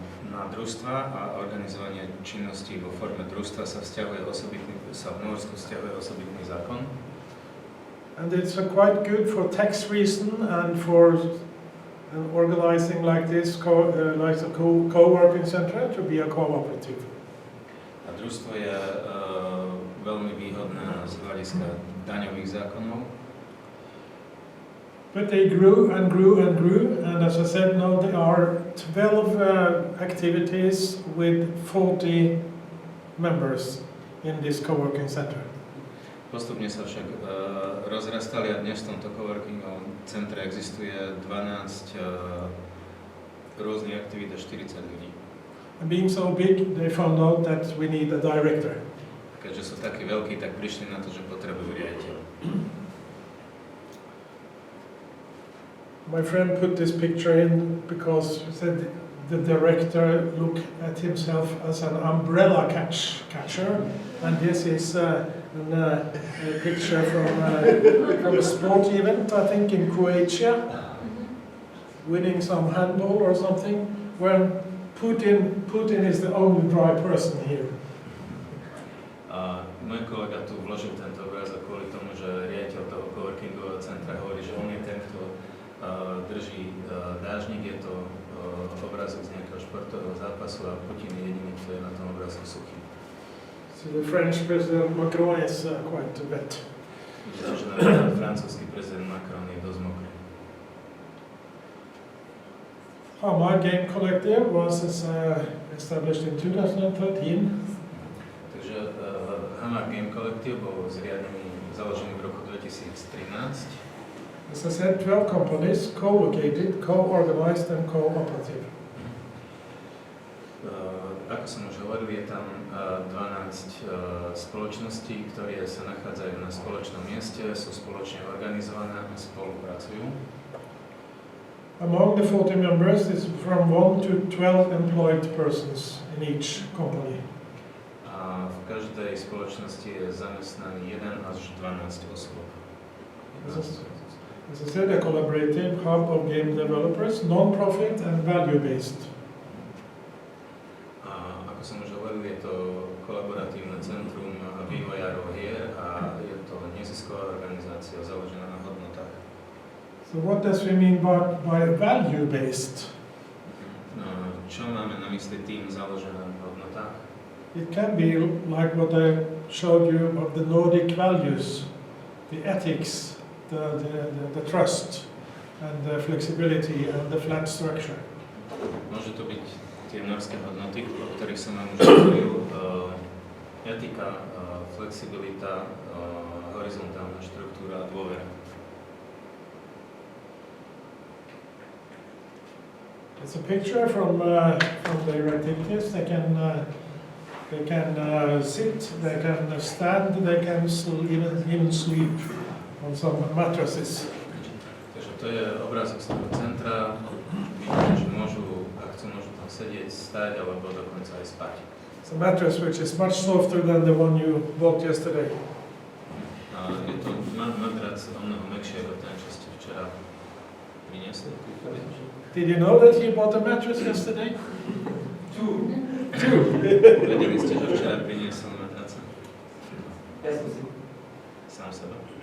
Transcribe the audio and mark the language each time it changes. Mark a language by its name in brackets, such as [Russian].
[Slovak] Na družstva a organizovanie činností vo forme družstva sa v Norsku vzťahuje osobitný zákon. [English] And it's quite good for tax reason and for organizing like this, like a co-working center, to be a cooperative. [Slovak] A družstvo je veľmi výhodné z hľadiska daňových zákonov. [English] But they grew and grew and grew, and as I said, now there are 12 activities with 40 members in this co-working center. [Slovak] Postupne sa však rozrastali a dnes v tomto coworkingovom centre existuje 12 rôznych aktivít a 40 ľudí. [English] And being so big, they found out that we need a director. [Slovak] Keďže sú takí veľkí, tak prišli na to, že potrebujú riaditeľa. [English] My friend put this picture in because he said the director looked at himself as an umbrella catcher, and this is a picture from a sport event, I think in Croatia, winning some handball or something, when Putin is the only dry person here. [Slovak] Môj kolega tu vložil tento obrázok kvôli tomu, že riaditeľ toho coworkingového centra hovorí, že on je ten, kto drží dážnik, je to obrázok z nejakého športového zápasu a Putin je jediný, kto je na tom obrázku suchý. [English] So the French President Macron is quite wet. [Slovak] Vidíte, že napríklad francúzsky prezident Macron je dosť mokrý. [English] My game collective was established in 2013. [Slovak] Takže Hamar Game Collective bol založený v roku 2013. [English] As I said, 12 companies, co-located, co-organized and cooperative. [Slovak] Ako som už hovoril, je tam 12 spoločností, ktoré sa nachádzajú na spoločnom mieste, sú spoločne organizované a spolupracujú. [English] Among the 40 members is from 1 to 12 employed persons in each company. [Slovak] A v každej spoločnosti je zamestnaný 1 až 12 osôb. [English] As I said, a collaborative hub of game developers, non-profit and value-based. [Slovak] Ako som už hovoril, je to kolaboratívne centrum vývojárov hier a je to nezisková organizácia založená na hodnotách. [English] So what does we mean by value-based? [Slovak] Čo máme na mysli tým založené na hodnotách? [English] It can be like what I showed you of the Nordic values, the ethics, the trust, and the flexibility, and the flat structure. [Slovak] Môže to byť tie norské hodnoty, o ktorých som vám už hovoril, etika, flexibilita, horizontálna štruktúra a dôvera. [English] It's a picture from their activities. They can sit, they can stand, they can even sleep on some mattresses. [Slovak] Takže to je obrázok z toho centra. Vidíte, že môžu, ak chcú, môžu tam sedieť, stať alebo dokonca aj spať. [English] It's a mattress which is much softer than the one you bought yesterday. [Slovak] Je to madrac asi o mnoho mäkšie ako ten, čo ste včera priniesli. [English] Did you know that he bought a mattress yesterday? Two. [Slovak] Vedeli ste, že včera priniesol matraca? Ja som si. Sám seba?